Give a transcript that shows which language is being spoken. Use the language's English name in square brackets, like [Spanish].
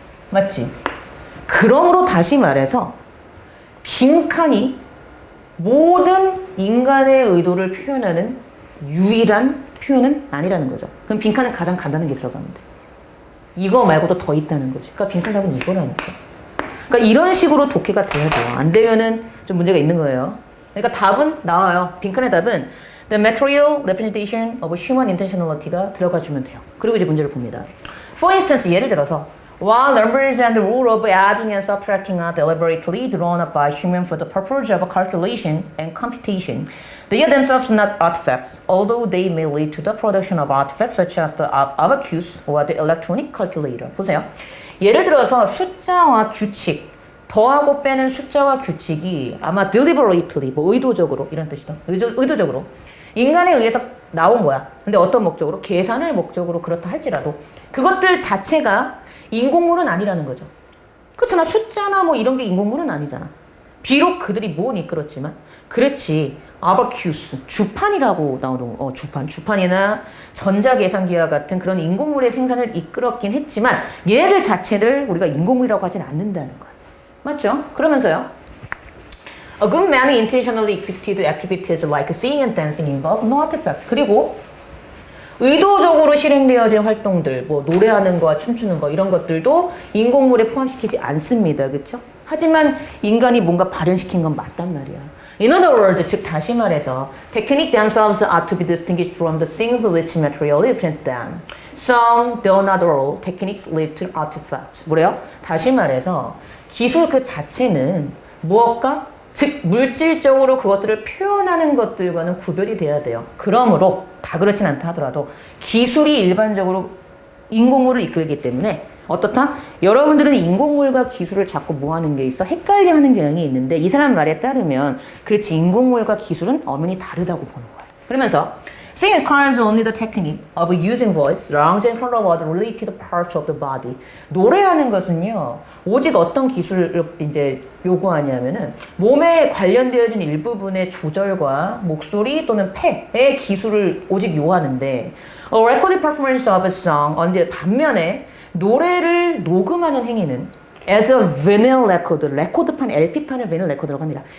[Korean] 맞지? 그러므로 다시 말해서 빈칸이 모든 인간의 의도를 표현하는 유일한 표현은 아니라는 거죠. 그럼 빈칸은 가장 간단한 게 들어가면 돼. 이거 말고도 더 있다는 거지. 그러니까 빈칸 답은 이거라니까. 그러니까 이런 식으로 독해가 돼야 돼요. 안 되면은 좀 문제가 있는 거예요. 그러니까 답은 나와요. 빈칸의 답은 [English] The material representation of human intentionality [Korean] 가 들어가주면 돼요. 그리고 이제 문제를 봅니다. [English] For instance, [Korean] 예를 들어서 [English] While numbers and the rule of adding and subtracting are deliberately drawn up by humans for the purpose of calculation and computation, they are themselves not artifacts, although they may lead to the production of artifacts such as the abacus or the electronic calculator. [Korean] 보세요. 예를 들어서 숫자와 규칙, 더하고 빼는 숫자와 규칙이 아마 deliberately, 뭐 의도적으로 이런 뜻이다. 의도적으로 인간에 의해서 나온 거야. 근데 어떤 목적으로? 계산을 목적으로 그렇다 할지라도 그것들 자체가 인공물은 아니라는 거죠. 그렇잖아. 숫자나 뭐 이런 게 인공물은 아니잖아. 비록 그들이 모은 이끌었지만 그렇지. 아바큐스, 주판이라고 나오는 주판이나 전자계산기와 같은 그런 인공물의 생산을 이끌었긴 했지만 얘들 자체를 우리가 인공물이라고 하진 않는다는 거야. 맞죠? 그러면서요. [English] A good many intentionally executed activities like singing and dancing involve no artifact. [Korean] 그리고 의도적으로 실행되어진 활동들, 뭐 노래하는 거와 춤추는 거 이런 것들도 인공물에 포함시키지 않습니다. 그렇죠? 하지만 인간이 뭔가 발현시킨 건 맞단 말이야. [English] In other words, [Korean] 즉 다시 말해서 [English] techniques themselves are to be distinguished from the things which materially represent them. Some, though not all, techniques lead to artifacts. [Korean] 뭐래요? 다시 말해서 기술 그 자체는 무엇과? 즉 물질적으로 그것들을 표현하는 것들과는 구별이 돼야 돼요. 그러므로 다 그렇진 않다 하더라도 기술이 일반적으로 인공물을 이끌기 때문에 어떻다? 여러분들은 인공물과 기술을 자꾸 뭐 하는 게 있어? 헷갈려 하는 경향이 있는데 이 사람 말에 따르면 그렇지 인공물과 기술은 엄연히 다르다고 보는 거예요. 그러면서 [English] Singing requires only the technique of using voice, language, and control of the related parts of the body. [Korean] 노래하는 것은요, 오직 어떤 기술을 이제 요구하냐면은 몸에 관련되어진 일부분의 조절과 목소리 또는 폐의 기술을 오직 요하는데, [English] a recorded performance of a song, [Korean] 반면에 노래를 녹음하는 행위는 [English] as a vinyl record, [Korean] 레코드판, LP판을 vinyl record라고 합니다.